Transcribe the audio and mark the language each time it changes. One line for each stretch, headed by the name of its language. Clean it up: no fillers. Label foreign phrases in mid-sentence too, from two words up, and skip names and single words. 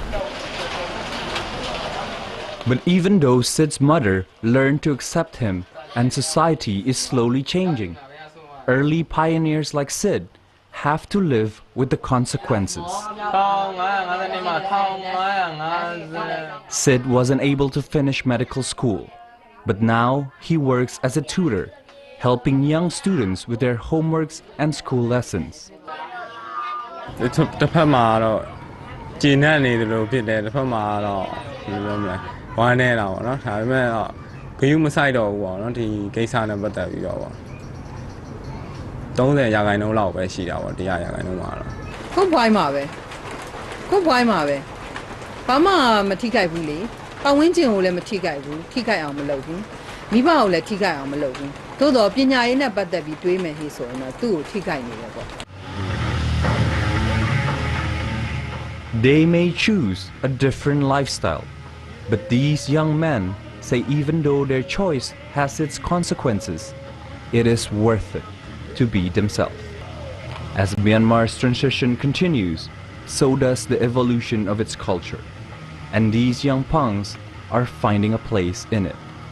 English: But even though Sid's mother learned to accept him and society is slowly changing, early pioneers like Sid have to live with the consequences. Sid wasn't able to finish medical school, but now he works as a tutor, helping young students with their homeworks and school lessons.
Burmese: တစ်ဖက်မှာတော့ကျဉ်နဲ့နေတယ်လို့ဖြစ်တယ်တစ်ဖက်မှာတော့ဘယ်လိုပြောမလဲဝမ်းနေတာပေါ့နော်ဒါပေမဲ့တော့ဂယုမဆိုင်တော့ဘူးပေါ့နော်ဒီကိစ္စနဲ့ပတ်သက်ပြီးတော့ပေါ့30ရာခိုင်နှုန်းလောက်ပဲရှိတာပေါ့100ရာခိုင်နှုန်းမှာတော့ ကိုဘွိုင်းမှာပဲဘာမှမထိခိုက်ဘူးလေပတ်ဝန်းကျင်ကိုလည်းမထိခိုက်ဘူးထိခိုက်အောင်မလုပ်ဘူးမိဘကိုလည်းထိခိုက်အောင်မလုပ်ဘူးသို့တော့ပညာရေးနဲ့ပတ်သက်ပြီးတွေးမယ်ဟေ့ဆိုရင်တော့သူ့ကိုထိခိုက်နေတယ်ပေါ့
English: They may choose a different lifestyle, but these young men say even though their choice has its consequences, it is worth it to be themselves. As Myanmar's transition continues, so does the evolution of its culture, and these young punks are finding a place in it.